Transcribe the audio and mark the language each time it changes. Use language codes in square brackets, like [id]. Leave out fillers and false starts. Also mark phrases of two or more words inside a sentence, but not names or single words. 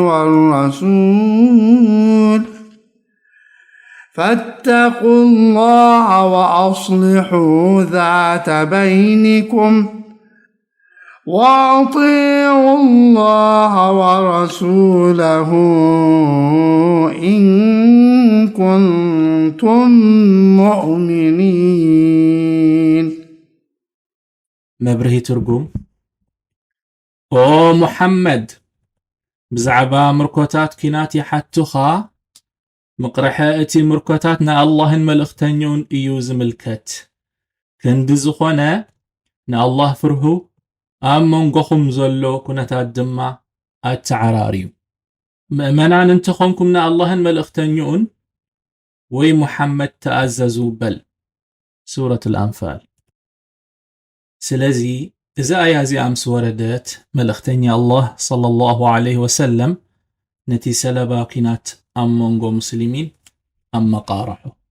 [ar] والرسول فاتقوا الله وأصلحوا ذات بينكم وأطيعوا الله ورسوله إن كنتم مؤمنين [ti] መብርሂ ትርጉም ኦ ሙሐመድ ብዛዕባ ምርኮታት ኪናት ይሓቱኻ ምቕርሐ እቲ ምርኮታት ንኣላህን መልእኽተኛውን እዩ ዝምልከት ክንዲ ዝኾነ ንኣላህ ፍርሁ ኣብ መንጎኹም ዘሎ ኩነታት ድማ ኣተዓራርዩ ምእመናን እንትኾንኩም ንኣላህን መልእኽተኛውን ወይ ሙሐመድ ተኣዘዙ በል ሱረት الأنفال ስለዚ እዛ ኣያ እዚኣ ምስ ወረደት መልእኽተኛ አላህ [ar] صلى الله عليه وسلم [ti] ነቲ ሰለባ ኩናት ኣብ መንጎ ሙስሊሚን ኣመቃርሑ